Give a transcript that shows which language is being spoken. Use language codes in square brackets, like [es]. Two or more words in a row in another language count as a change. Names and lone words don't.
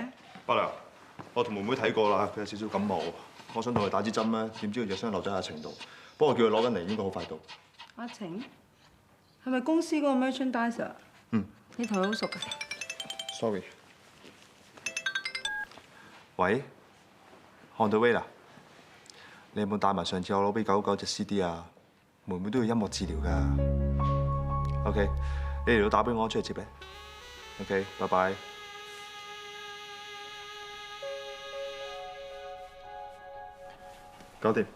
[yue] 伯娘，我同妹妹睇過啦，佢有少少感冒，我想同佢打支針咧，點知佢隻傷留咗喺阿晴度。不過叫佢攞緊嚟，應該好快到。阿晴， 係咪公司嗰個 merchandiser？嗯。你同佢好熟㗎 [en] Sorry。喂 ，on the way 啦。 [yue] 你有冇帶埋上次我攞俾狗狗隻 CD 啊？妹妹都要音樂治療㗎。OK， 你嚟到打俾我，出去接你。OK， 拜拜。搞掂。